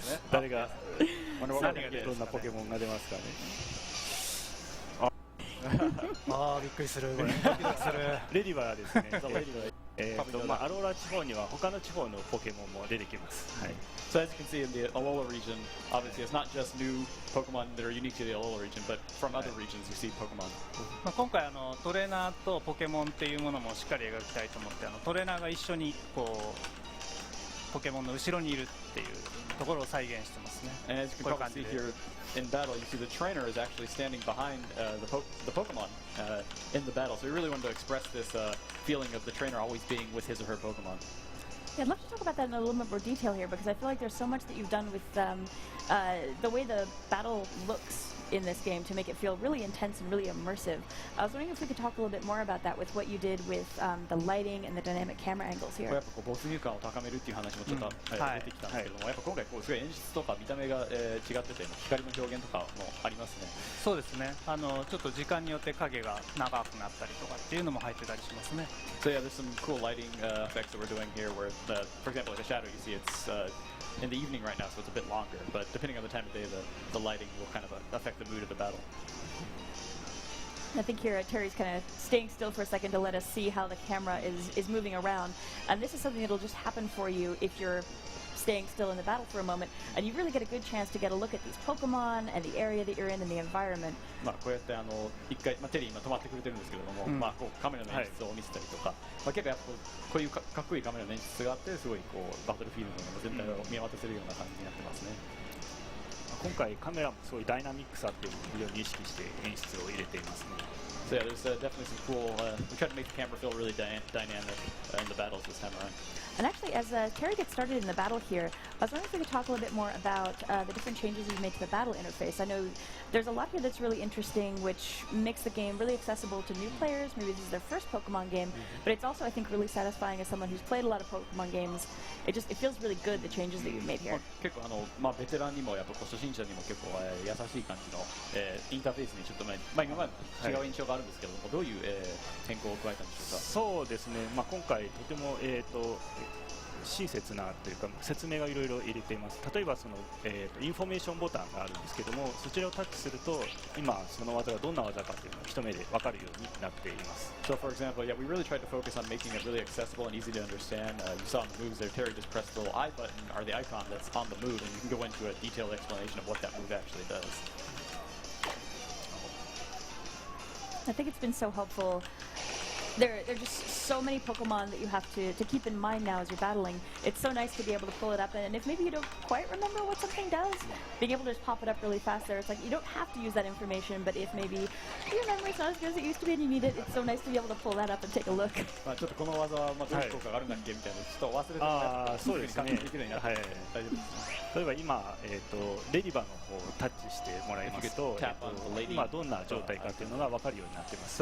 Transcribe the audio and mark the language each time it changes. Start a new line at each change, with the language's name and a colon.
Japanese: 誰がどんなポケモンが出ますかね。ああ、びっくりする。ドキドキする。レディバーですね。アローラ地方には他の地方のポケモンも出てきます。はい。
English: So as you can see in the Alola region, obviously it's not just new Pokemon that are unique to the Alola region, but from other regions you see Pokemon.
Japanese: 今回トレーナーとポケモンっていうものもしっかり描きたいと思って、トレーナーが一緒にこうポケモンの後ろにいるっていうところを再現してますね。
English: And as you can probably see here in battle, you see the trainer is actually standing behind the Pokemon in the battle. So we really wanted to express this feeling of the trainer always being with his or her Pokemon. Yeah, I'd love to talk about that in a little bit more detail here, because I feel like there's so much that you've done with the way the battle looks in this game to make it feel really intense and really immersive. I was wondering if we could talk a little bit more about that with what you did with the lighting and the dynamic camera angles here.
Japanese: やっぱこう没入感を高めるっていう話もちょっと出てきたんですけども、やっぱ今回こうすごい演出とか見た目が違ってて光の表現とかもありますね。そうですね。ちょっと時間によって影が長くなったりとかっていうのも入ってたりしますね。
English: So yeah, there's some cool lighting effects that we're doing here where, for example, like a shadow, you see it's in the evening right now, so it's a bit longer, but depending on the time of day, the lighting will kind of affect the mood of the battle. I think here Terry's kind of staying still for a second to let us see how the camera is moving around, and this is something that'll just happen for you if you're staying still in the battle for a moment, and you really get a good chance to get a look at these Pokemon and the area that you're in and the environment.
Japanese: こうやって一回テリー今止まってくれてるんですけれども、こうカメラの演出を見せたりとか、結構やっぱこういうかっこいいカメラの演出があって、すごいこうバトルフィールドの全体を見渡せるような感じになってますね。今回カメラもすごいダイナミックさっていうのを非常に意識して演出を入れていますね。
English: So yeah, there's definitely some cool. We tried to make the camera feel really dynamic in the battles this time around. And actually, as Terry gets started in the battle here, I was wondering if we could talk a little bit more about the different changes you've made to the battle interface. I know there's a lot here that's really interesting, which makes the game really accessible to new players. Maybe this is their first Pokemon game, but it's also, I think, really satisfying as someone who's played a lot of Pokemon games. It feels really good, the changes that you've made here.
Japanese: 結構ベテランにもやっぱ初心者にも結構優しい感じのインターフェースにちょっと今まで違う印象があるんですけども、どういう変更を加えたんでしょうか。そうですね。今回とても親切なというか説明がいろいろ入れています。例えばインフォメーションボタンがあるんですけども、そちらをタッチすると今その技がどんな技かというのを一目で分かるようになっています。
English: So for example, yeah, we really tried to focus on making it really accessible and easy to understand. You saw in the moves there, Terry just pressed the little I button or the icon that's on the move, and you can go into a detailed explanation of what that move actually does. I think it's been so helpful. There are just so many Pokemon that you have to keep in mind now as you're battling. It's so nice to be able to pull it up, and if maybe you don't quite remember what something does, being able to just pop it up really fast there, it's like you don't have to use that information, but if maybe your memory's not as good as it used to be and you need it, it's so nice to be able to pull that up and take a look.
Japanese: まあちょっとこの技はどういう効果があるんだっけみたいなちょっと忘れてるやつそうですね。できるようになって大丈夫です。例えば今、レディバの方をタッチしてもらいますと、今どんな状態かというのが分かるようになってます。